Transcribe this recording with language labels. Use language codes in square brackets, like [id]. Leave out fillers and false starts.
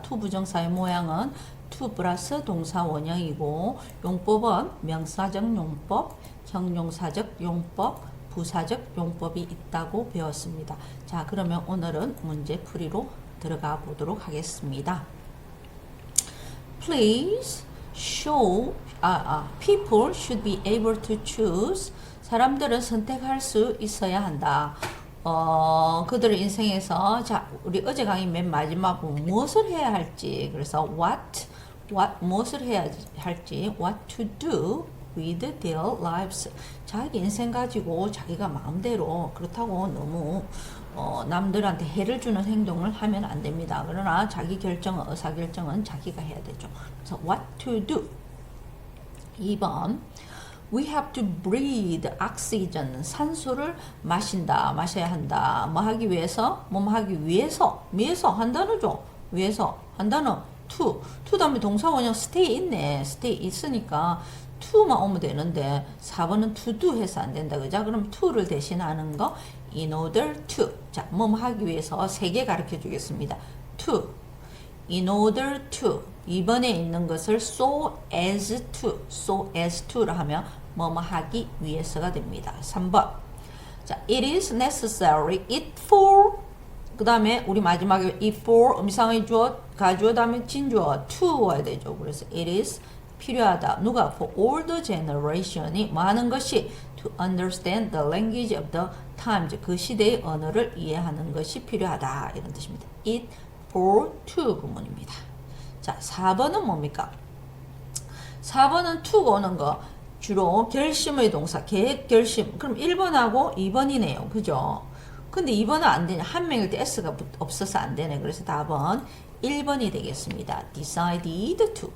[ko] to 부정사의 모양은 to 플러스 동사 원형이고 용법은 명사적 용법, 형용사적 용법, 부사적 용법이 있다고 배웠습니다. 자, 그러면 오늘은 문제 풀이로 들어가 보도록 하겠습니다. [en] Please show people should be able to choose. [ko] 사람들은 선택할 수 있어야 한다. 그들의 인생에서, 자, 우리 어제 강의 맨 마지막 무엇을 해야 할지, 그래서 무엇을 해야 할지, [en] what to do with their lives. [ko] 자기 인생 가지고 자기가 마음대로, 그렇다고 너무 남들한테 해를 주는 행동을 하면 안 됩니다. 그러나 자기 결정은, 의사결정은 자기가 해야 되죠. 그래서 [en] what to do. 2번, we have to breathe oxygen. [ko] 산소를 마셔야 한다. 뭐 하기 위해서? 뭐 하기 위해서. 한 단어죠. 위해서. 한 단어. to 다음에 동사 원형 stay 있네. stay 있으니까 to만 오면 되는데 4번은 to do 해서 안 된다. 그죠? 그럼 to를 대신하는 거 [en] in order to. [ko] 자, 뭐 하기 위해서 3개 가르쳐 주겠습니다. [en] to, in order to. [ko] 2번에 있는 것을 so as to라 하면 뭐뭐 하기 위해서가 됩니다. [en] 3번. 자, it is necessary, it for. [ko] 그 다음에 우리 마지막에 it for 음상의 주어, 가주어 다음에 진주어 to 와야 되죠. 그래서 it is 필요하다. 누가? [en] for older generation이 [ko] 뭐 하는 것이 [en] to understand the language of the times. [ko] 그 시대의 언어를 이해하는 것이 필요하다. 이런 뜻입니다. [en] it for to [ko] 구문입니다. 자, 4번은 뭡니까? 4번은 to가 오는 거 주로 결심의 동사, 계획, 결심. 그럼 1번하고 2번이네요. 그죠? 근데 2번은 안 되냐? 한 명일 때 S가 없어서 안 되네. 그래서 답은 1번이 되겠습니다. [en] decided to.